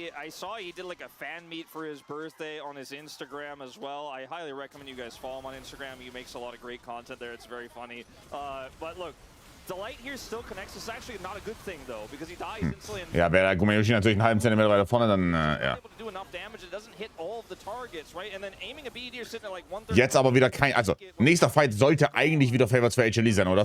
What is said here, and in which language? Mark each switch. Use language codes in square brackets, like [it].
[en] I saw he did like a fan meet for his birthday on his Instagram as well. I highly recommend you guys follow him on Instagram. He makes a lot of great content there. It's very funny. But look, Delight here still connects. It's actually not a good thing though, because he dies instantly. [de] Ja, wäre der Gumayushi natürlich einen halben Zentimeter weiter vorne, dann ja. [en] Able to do enough damage. It doesn't hit all of the targets, right? And then aiming a BD or sitting at like 130. [de] Jetzt aber wieder kein... Also, nächster Fight sollte eigentlich wieder Favorites für HLE sein, oder?